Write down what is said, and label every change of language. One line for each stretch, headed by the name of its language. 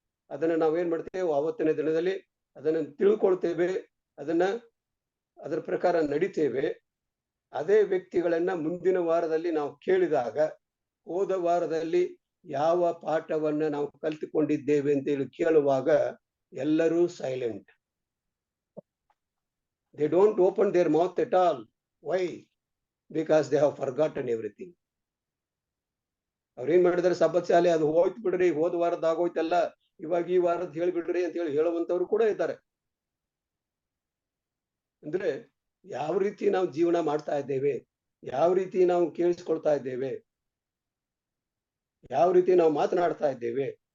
Kannada: ಅದನ್ನ ನಾವೇನ್ ಮಾಡ್ತೇವೆ, ಆವತ್ತಿನ ದಿನದಲ್ಲಿ ಅದನ್ನ ತಿಳ್ಕೊಳ್ತೇವೆ, ಅದರ ಪ್ರಕಾರ ನಡಿತೇವೆ. ಅದೇ ವ್ಯಕ್ತಿಗಳನ್ನ ಮುಂದಿನ ವಾರದಲ್ಲಿ ನಾವು ಕೇಳಿದಾಗ ಹೋದ ವಾರದಲ್ಲಿ ಯಾವ ಪಾಠವನ್ನ ನಾವು ಕಲಿತುಕೊಂಡಿದ್ದೇವೆ ಅಂತ ಹೇಳಿ ಕೇಳುವಾಗ ಎಲ್ಲರೂ silent.
English: They don't open their mouth at all. Why? Because they have forgotten everything.
Kannada: ಅವ್ರೇನ್ ಮಾಡಿದಾರೆ, ಸಬ್ಬತ್ ಶಾಲೆ ಅದು ಹೋಯ್ತು ಬಿಡ್ರಿ, ಹೋದ ವಾರದ ಆಗೋಯ್ತಲ್ಲ, ಇವಾಗ ಈ ವಾರದ ಹೇಳ್ಬಿಡ್ರಿ ಅಂತ ಹೇಳಿ ಹೇಳುವಂತವ್ರು ಕೂಡ ಇದ್ದಾರೆ. ಅಂದ್ರೆ ಯಾವ ರೀತಿ ನಾವು ಜೀವನ ಮಾಡ್ತಾ ಇದ್ದೇವೆ, ಯಾವ ರೀತಿ ನಾವು ಕೇಳಿಸ್ಕೊಳ್ತಾ ಇದ್ದೇವೆ, ಯಾವ ರೀತಿ ನಾವು ಮಾತನಾಡ್ತಾ ಇದ್ದೇವೆ.